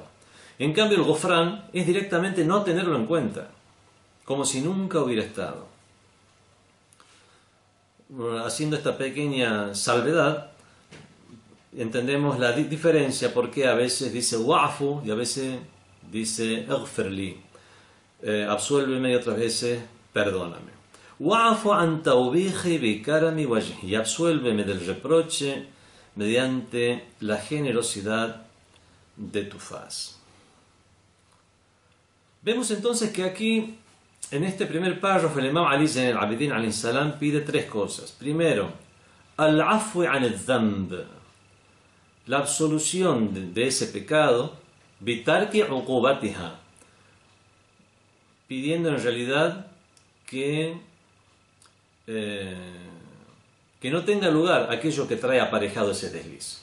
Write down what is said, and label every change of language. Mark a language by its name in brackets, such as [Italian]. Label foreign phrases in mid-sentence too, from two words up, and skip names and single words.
[Spanish] En cambio el gufrán es directamente no tenerlo en cuenta, como si nunca hubiera estado. Haciendo esta pequeña salvedad, entendemos la diferencia, porque a veces dice wa'fu y a veces dice ighfirli, absuélveme, y otras veces perdóname. [Arabic] واعف عن توبيخي بكرم وجهك, [Spanish] y absuélveme del reproche mediante la generosidad de tu faz. Vemos entonces que aquí, en este primer párrafo, el Imam Ali Zayn al-Abidin [Arabic] عليه السلام [Spanish] pide tres cosas. Primero, [Arabic] العفو عن الذنب, [Spanish] la absolución de ese pecado, [Arabic] بترك عقوبتها, [Spanish] pidiendo en realidad que no tenga lugar aquello que trae aparejado ese desliz.